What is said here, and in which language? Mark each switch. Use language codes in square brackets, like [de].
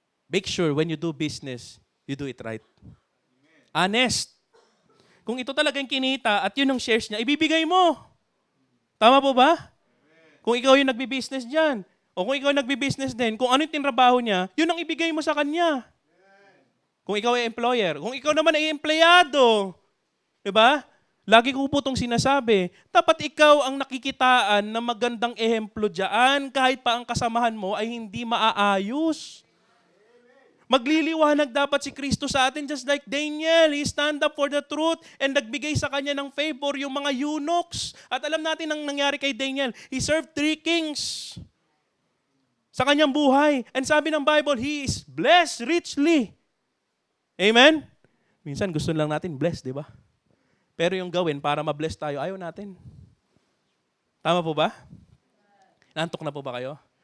[en] Make sure when you do business, you do it right. Honest. [tl] Kung ito talaga yung kinita at yun ang shares niya, ibibigay mo. Tama po ba? Kung ikaw yung nagbi-business dyan, o kung ikaw yung nagbi-business din, kung ano yung tinrabaho niya, yun ang ibigay mo sa kanya. Kung ikaw ay employer, kung ikaw naman ay empleyado, di ba? Lagi ko po itong sinasabi, dapat ikaw ang nakikitaan na magandang ehemplo dyan, kahit pa ang kasamahan mo ay hindi maaayos. Magliliwanag dapat si Kristo sa atin [en] just like Daniel. He stand up for the truth [tl] and nagbigay sa kanya ng favor yung mga eunuchs. At alam natin ang nangyari kay Daniel. [en] He served 3 kings [tl] sa kanyang buhay. [en] And [tl] sabi ng [en] Bible, he is blessed richly. [tl] Amen? Minsan gusto lang natin blessed, di ba? Pero yung gawin para ma-bless tayo, ayaw natin. Tama po ba? Naantok na po ba kayo?